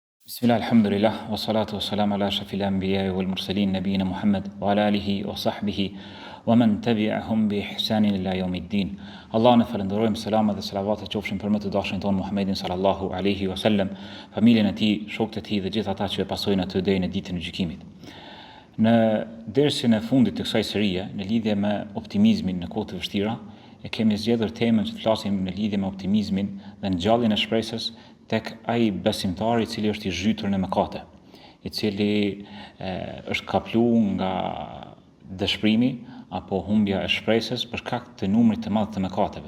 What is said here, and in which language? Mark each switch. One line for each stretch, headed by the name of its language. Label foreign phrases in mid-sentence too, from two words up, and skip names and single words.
Arabic: بسم الله، الحمد لله، والصلاة والسلام على أشرف الأنبياء والمرسلين نبينا محمد وعلى آله وصحبه ومن تبعهم بإحسان إلى يوم الدين.
Albanian: Allah në falenderojmë, selama dhe selavatet qofshin për më të dashurin tonë Muhammedin
Arabic: صلى الله عليه وسلم,
Albanian: familjen e tij, shokët e tij dhe gjithë ata që e pasojnë atë deri në ditën e gjykimit. Në dersin e fundit të kësaj serie, në lidhje me optimizmin në kohë të vështira, e kemi zgjedhur temën që të flasim në lidhje me optimizmin dhe ngjalljen e shpresës tek ai besimtar i cili është i zhytur në mëkate, i cili është kapluar nga dëshpërimi apo humbja e shpresës për shkak të numrit të madh të mëkateve.